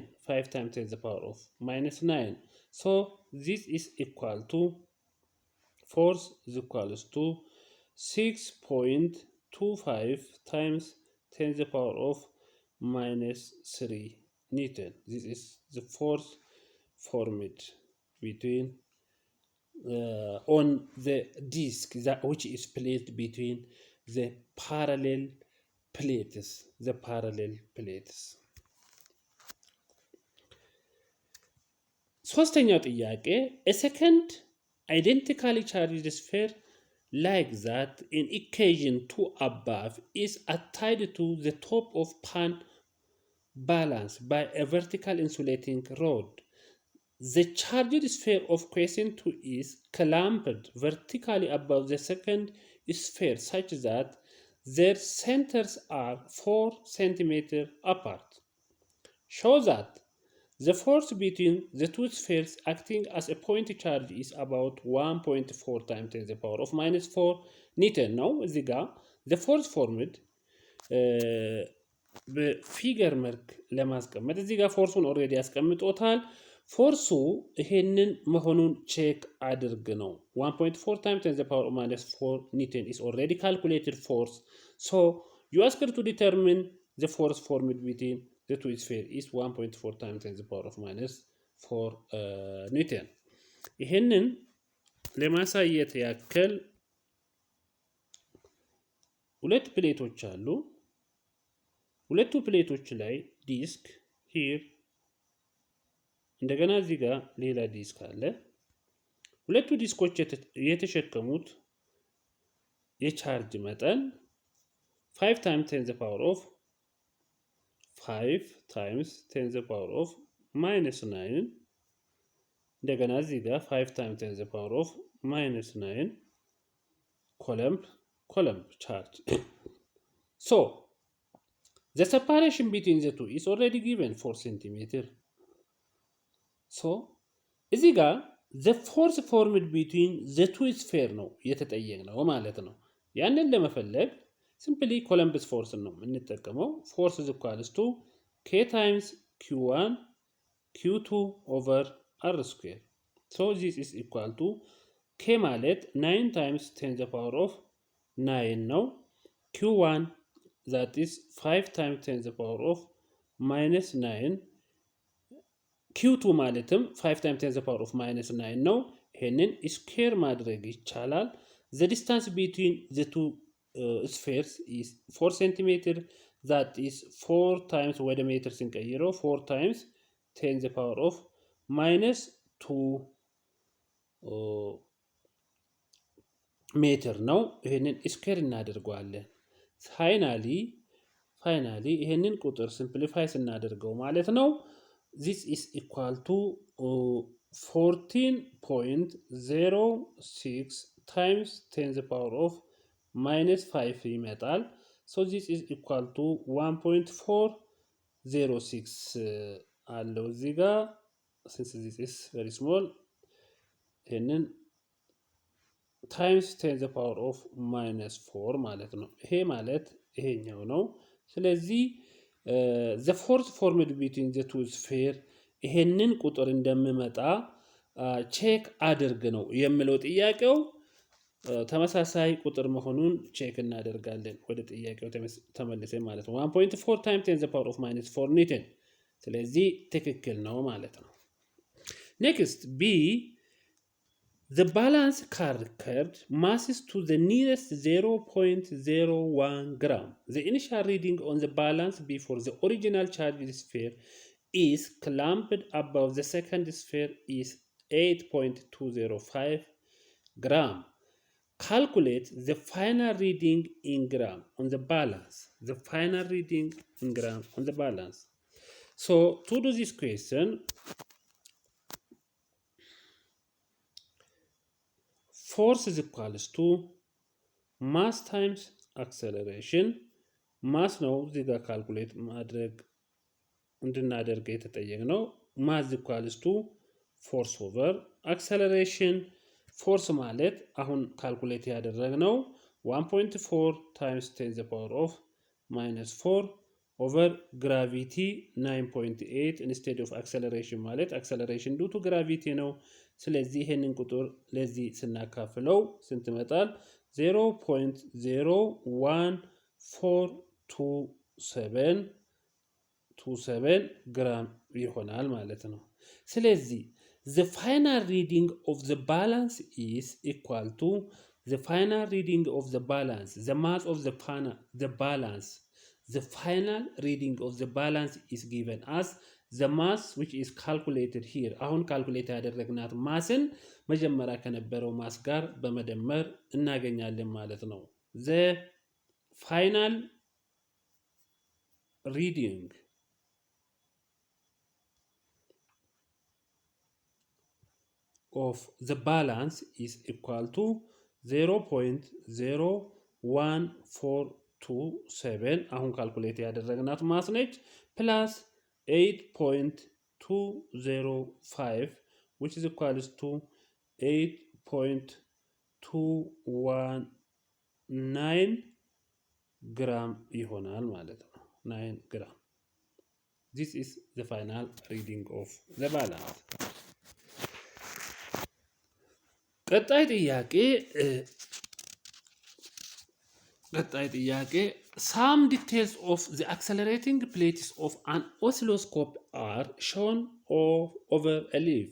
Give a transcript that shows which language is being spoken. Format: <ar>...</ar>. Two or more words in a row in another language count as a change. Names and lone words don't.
<en>5 times 10 to the power of minus 9. So this is equal to, force is equals to 6.25 times 10 to the power of minus 3 Newton. This is the force formed between on the disk which is placed between the parallel plates.</en> <am>ሶስተኛው ጥያቄ,</am> <en>a second identically charged sphere like that in equation 2 above is tied to the top of pan balance by a vertical insulating rod. The charged sphere of question 2 is clamped vertically above the second sphere such that their centers are 4 cm apart. Show that the force between the two spheres acting as a point charge is about 1.4 times 10 to the power of minus 4 Newton</en> <am>ነው። እዚህ ጋር</am> <en>the force formed</en> <am>በፊገር መልክ ለማስቀመጥ እዚህ ጋር ፎርሱን ኦልሬዲ ያስቀምጦታል። ፎርሱ ይሄንን መሆኑን ቼክ አድርግ ነው።</am> <en>1.4 times 10 to the power minus 4 Newton is already calculated force. So you ask her to determine the force formed between the two spheres is 1.4 times 10 to the power of minus 4 Newton.</en> <am>ይሄንን ለማሳየት ያክል ሁለት ፕሌቶች አሉ። ሁለቱ ፕሌቶች ላይ ዲስክ ሂር እንደገና እዚህ ጋር ሌላ ዲስክ አለ። ሁለቱ ዲስኮች የተሸከሙት የቻርጅ መጠን</am> <en>5 times 10 to the power of 5 times 10 to the power of minus 9</en> <am>እንደገና እዚህ ጋር</am> <en>5 times 10 to the power of minus 9 coulomb charge. So the separation between the two is already given 4 centimeter. So</en> <am>እዚህ ጋር</am> <en>the force formed between the two spheres</en> <am>ነው የተጠየቅነው ማለት ነው። ያንን ለመፈለግ</am> <en>simply Coulomb's force</en> <am>ነው የምንጠቀመው።</am> <en>force is equals to k times q1 q2 over r square. So this is equal to k ማለት 9 times 10 to the power of 9 ነው። q1 that is 5 times 10 to the power of minus 9 q2 ማለትም 5 times 10 to the power of minus 9</en> <am>ነው። ይሄንን ስኩዌር ማድረግ ይቻላል።</am> <en>the distance between the two spheres is 4 centimeter. that is 4 times</en> <am>ወደ ሜትር ስንቀይረው</am> <en>4 times 10 to the power of minus 2</en> <am>ሜትር ነው። ይሄንን ስኩዌር እናደርገዋለን። ፋይናሊ ይሄንን ቁጥር ሲምፕሊፋይ ስናደርገው ማለት ነው</am> <en>this is equal to 14.06 times 10 to the power of minus 5 ይመጣል። so this is equal to 1.406</en> <am>አለው እዚህ ጋር</am> <en>since this is very small ይሄንን times 10 to the power of minus 4</en> <am>ማለት ነው። ይሄ ማለት ይሄኛው ነው። ስለዚህ</am> <en>the force formed between the two spheres</en> <am>ይሄንን ቁጥር እንደምመጣ ቼክ አድርግ ነው የሚለው ጥያቄው። ተመሳሳይ ቁጥር መሆኑን ቼክ እናደርጋለን ወደ ጥያቄው ተመልሰን ማለት ነው።</am> <en>1.4 times 10 to the power of minus 4 Newton።</en> <am>ስለዚህ ትክክል ነው ማለት ነው።</am> <en>next B the balance carried masses to the nearest 0.01 gram. The initial reading on the balance before the original charged sphere is clamped above the second sphere is 8.205 gram. Calculate the final reading in gram on the balance. The final reading in gram on the balance. So to do this question, force is equals to mass times acceleration.</en> <am>mass ነው እዚህ ጋር ካልኩሌት ማድረግ እንድናደርግ የተጠየቅነው።</am> <en>mass equals to force over acceleration. force</en> <am>ማለት አሁን ካልኩሌት ያደረግነው</am> <en>1.4 times 10 to the power of minus 4 over gravity 9.8 instead of acceleration ማለት acceleration due to gravity</en> <am>ነው። ስለዚህ ይሄንን ቁጥር ለዚህ ስናካፍለው ስንት ይመጣል?</am> <en>0.01427</en> <am>ግራም ይሆናል ማለት ነው። ስለዚህ</am> <en>the final reading of the balance is equal to the final reading of the balance, the mass of the balance. The final reading of the balance is given as the mass which is calculated here.</en> <am>አሁን ካልኩሌት ያደረግናት ማስን መጀመሪያ ከነበረው ማስ ጋር በመደመር እናገኛለን ማለት ነው።</am> <en>the final reading of the balance is equal to 0.01427</en> <am>አሁን ካልኩሌት ያደረግናት ማስ ነች ፕላስ</am> <en>8.205 which is equals to 8.219</en> <am>ግራም ይሆናል ማለት ነው።</am> <en>9 ግራም This is the final reading of the balance.</en> <am>ቀጣይ ጥያቄ</am> <en>some details of the accelerating plates of an oscilloscope are shown over a leaf.</en>